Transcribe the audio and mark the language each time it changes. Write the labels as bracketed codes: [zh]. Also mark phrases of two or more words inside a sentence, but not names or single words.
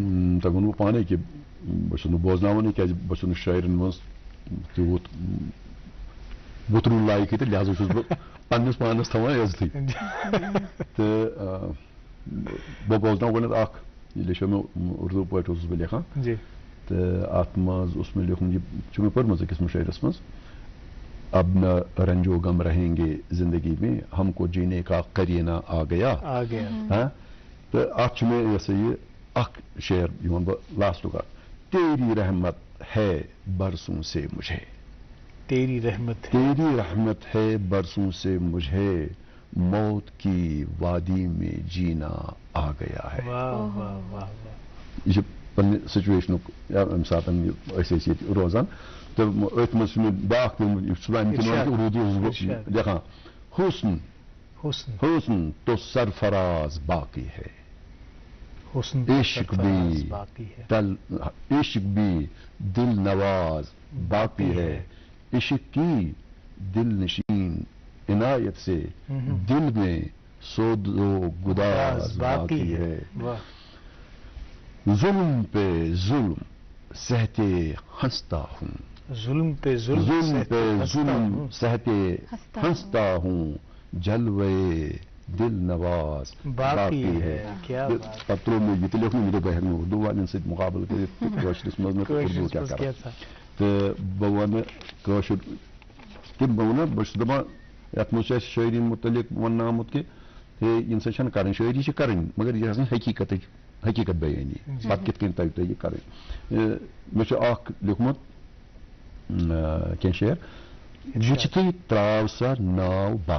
[ks] تۄہہِ ووٚنوٕ پانے کہِ بہٕ چھُس نہٕ بوزناوانٕے کیٛازِ بہٕ چھُس نہٕ شٲعرن منٛز تیوٗت وُترُن لایقٕے تہٕ لہذا چھُس بہٕ پننِس پانس تھاوان عزتھٕے تہٕ بہٕ بوزناو گۄڈنٮ۪تھ اکھ یہِ لیٚچھو مےٚ اردوٗ پٲٹھۍ اوسُس بہٕ لیکھان تہٕ اَتھ منٛز اوس مےٚ لیوٗکھمُت یہِ چھُ مےٚ پٔرمٕژ أکِس مُشٲعرس منٛز [ur] اب نہ رنجو غم رہیں گے زندگی میں ہم کو جینے کا قرینہ آ گیا [ks] تہٕ اَتھ چھُ مےٚ یہِ سا یہِ اکھ شعر یِوان بہٕ لاسٹُک اکھ [ur] تیری رحمت ہے برسوں سے مجھے تیری رحمت ہے برسوں سے مجھے موت کی وادی میں جینا آ گیا ہے [ks] یہ چھُ پننہِ سچویشنُک ییٚمہِ ساتہٕ أسۍ ٲسۍ ییٚتہِ روزان تہٕ أتھۍ منٛز چھُ مےٚ بیٛاکھ پیوٚمُت یہِ چھُ اَمہِ کِنۍ وَنان کہِ اردوٗ اوسُس بہٕ لیکھان [ur] حسن تو سرفراز باقی ہے عشق بھی دل نواز باقی ہے عشق کی دل نشین عنایت سے دل میں سود و گداز باقی ہے ظلم پہ ظلم سہتے ہنستا ہوں ظلم پہ ظلم سہتے ہنستا ہوں جلوے دل نواز باقی ہے [ks] پتہٕ ترٛوو مےٚ یہِ تہِ لیوٚکھ مےٚ بہٕ ہٮ۪کہٕ نہٕ اردوٗ والٮ۪ن سۭتۍ مُقابلہٕ کٔرِتھ کٲشرِس منٛز نہٕ اردوٗ کیٛاہ کران تہٕ بہٕ وَنہٕ کٲشُر تہِ بہٕ وَنہٕ بہٕ چھُس دَپان یَتھ منٛز چھُ اَسہِ شٲعری مُتعلق وَننہٕ آمُت کہِ ہے ییٚمہِ سۭتۍ چھَنہٕ کَرٕنۍ شٲعری چھِ کَرٕنۍ مگر یہِ آسان حقیٖقت بیٲنی پتہٕ کِتھ کٔنۍ تَگہِ تۄہہِ یہِ کَرٕنۍ مےٚ چھُ اکھ لیوٚکھمُت کینٛہہ شعر وٕچھتھٕے ترٛاو سۄ ناو